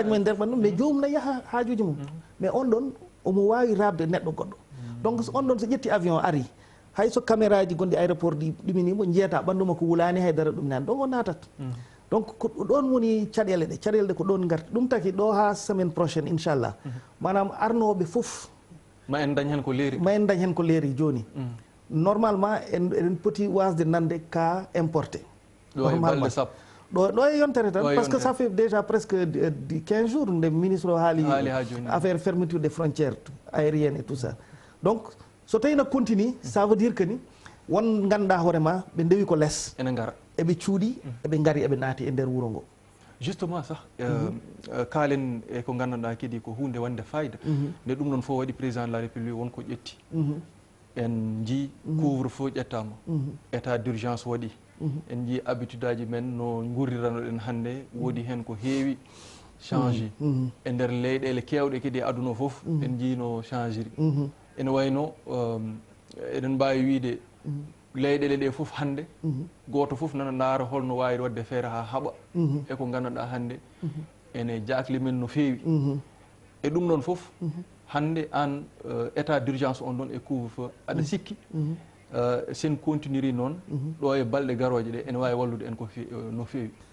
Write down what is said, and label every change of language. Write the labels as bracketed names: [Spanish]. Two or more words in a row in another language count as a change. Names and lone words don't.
[Fula] mum e nder ɓandu mais jomum ne yaha hajuji mum mais on ɗon omo wawi rabde neɗɗo goɗɗo donc on ɗon so ƴetti avion ari hay so caméra ji gonɗi aéroport ɗi ɗuminimo jeyata ɓandu makko wulani haydara ɗum nani donc o natat donc ko ɗon woni caɗele ɗe ko ɗon garti ɗum taki ɗo ha [French] semaine prochaine [Fula] inchallah manam arnoɓe foof ma en dañ hen ko leeri joni normalement eɗen poti wasde nande [French] cas importé [Fula] ɗo e yontere tan [French] par ce que ça fait déjà presque 15 jours [Fula] nde ministre o haali [French] affaire fermeture des frontières aériennes et tout ça [Fula] donc so tawi no [French] continue ça veut dire que [Fula] ni won ganduɗa hoorema ɓe ndewi ko less ene ngara eɓe cuuɗi eɓe ngari eɓe naati e nder wuuro ngo justement sah kaalen e ko gandanɗa kadi ko hunde wande fayida nde ɗum noon fof waɗi [French] président de la république [Fula] wonko ƴetti en jii [French] couvre feu [Fula] ƴettama état d'urgence waɗi en jii habitude aji men no gurriranoɗen hannde woodi hen ko heewi changé e nder leyɗele kewɗe kadi e aduna fof en jii no changé ri ene wayno eɗen mbawi wiide leyɗele ɗe fof hannde goto fof nana ndaara holno wawi wadde feere ha haaɓa eko gandanɗa hannde ene jakli men no feewi e ɗum ɗon fof hannde an [French] état d'urgence [Fula] on ɗon e [French] couvre feu [Fula] aɗa sikki sen continueri noon ɗo e balɗe garoje ɗe ene wawi wallude en ko no feewi